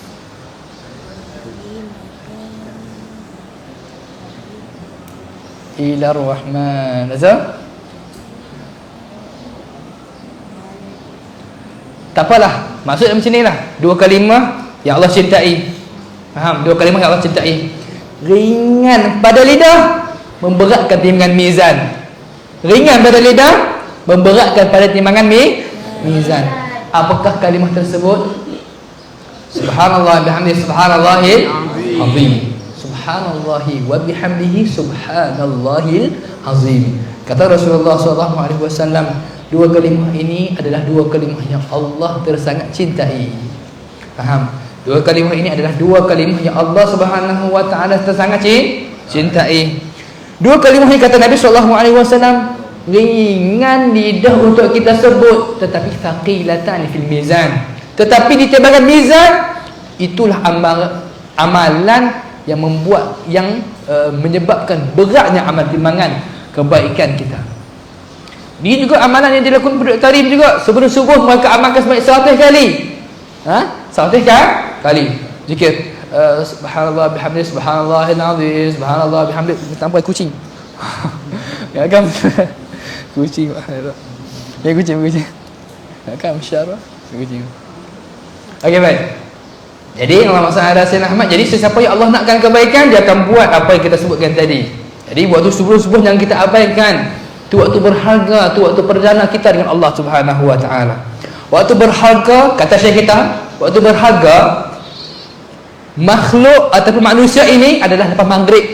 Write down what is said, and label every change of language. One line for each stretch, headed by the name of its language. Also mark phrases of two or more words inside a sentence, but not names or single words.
Malay: Ila rahman. Betul? Tak apalah, maksudnya macam ni lah. Dua kalimah yang Allah cintai. Faham? Dua kalimah yang Allah cintai. Ringan pada lidah, memberatkan timbangan mizan. Ringan pada lidah, memberatkan pada timbangan mizan. Apakah kalimah tersebut?
Arabic: سبحان الله بحمده سبحان الله العظيم. سبحان الله وبحمده سبحان الله العظيم.
Malay: Kata Rasulullah SAW, dua kalimah ini adalah dua kalimah yang Allah tersangat cintai. Faham? Dua kalimah ini adalah dua kalimah yang Allah
Arabic: سبحانه وتعالى
Malay: tersangat cintai. Dua kalimah ini kata Nabi SAW, ringan lidah untuk kita sebut, tetapi
Arabic: ثقيلتان في الميزان.
Malay: Tetapi di timbangan mizan, itulah amalan yang menyebabkan beratnya amal timbangan kebaikan kita. Ini juga amalan yang dilakukan penduduk tarim juga. Sebelum subuh mereka amalkan sebanyak 100 kali. 100 kali zikir.
Arabic: سبحان الله بحمده سبحان الله العظيم. سبحان الله بحمده.
Malay: Tanpa kucing. Ya kan? Kucing. Ya kucing. Ya kan masyaallah. Kucing. Okey baik. Jadi Allah Subhanahu Sayyidina Ahmad, jadi sesiapa yang Allah nakkan kebaikan, dia akan buat apa yang kita sebutkan tadi. Jadi waktu subuh-subuh yang kita abaikan, itu waktu berharga, itu waktu perdana kita dengan Allah
Arabic: سبحانه وتعالى.
Malay: Waktu berharga, kata Syekh kita, waktu berharga makhluk ataupun manusia ini adalah lepas maghrib.